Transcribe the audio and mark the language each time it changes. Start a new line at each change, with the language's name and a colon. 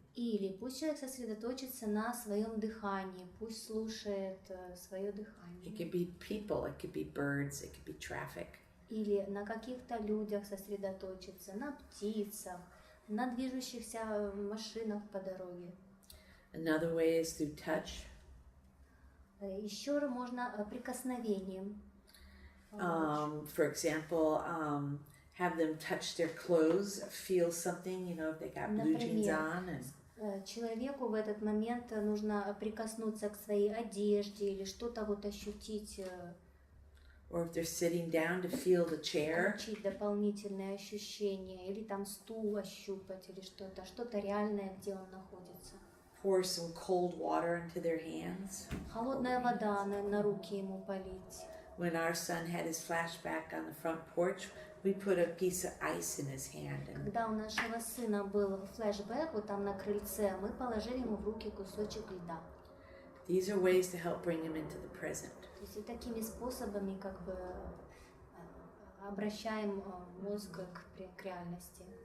Russian: Или пусть человек сосредоточится на своем дыхании, пусть слушает свое дыхание.
English: It could be people, it could be birds, it could be traffic.
Russian: Или на каких-то людях сосредоточиться, на птицах, на движущихся машинах по дороге.
English: Another way is through touch.
Russian: Еще можно прикосновением.
English: For example, have them touch their clothes, feel something, if they got blue jeans on. And
Russian: Человеку в этот момент нужно прикоснуться к своей одежде или что-то вот ощутить.
English: or if they're sitting down, to feel the chair.
Russian: Получить дополнительные ощущения, или там стул ощупать, или что-то реальное, где он находится.
English: Pour some cold water into their hands.
Russian: Холодная вода на руки ему полить.
English: When our son had his flashback on the front porch, we put a piece of ice in his hand. And
Russian: Когда у нашего сына был флешбэк, вот там на крыльце, мы положили ему в руки кусочек льда.
English: these are ways to help bring him into the present.
Russian: То есть и такими способами как бы обращаем мозг к реальности.